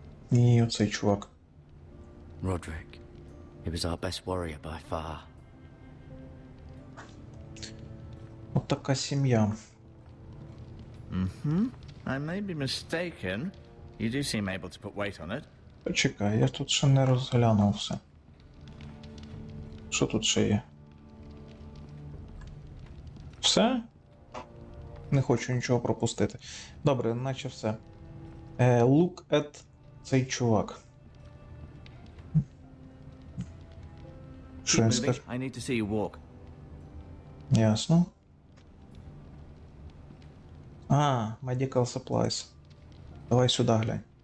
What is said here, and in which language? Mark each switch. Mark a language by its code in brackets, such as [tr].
[uk] І оцей чувак. [en] Roderick. He was our best warrior by far. [uk] От така сім'я. [en] I may be mistaken. You do seem able to put weight on it. [uk] Почекай, я тут ще не розглянув все. Що тут ще є? Все? Не хочу нічого пропустити. Добре, наче все. [en] Look at [uk] цей чувак. Що [en] Keep [uk] він [en] moving. [uk] скаже? [en] I need to see you walk. [uk] Ясно. А, [en] medical supplies. [uk] Давай сюди глянь.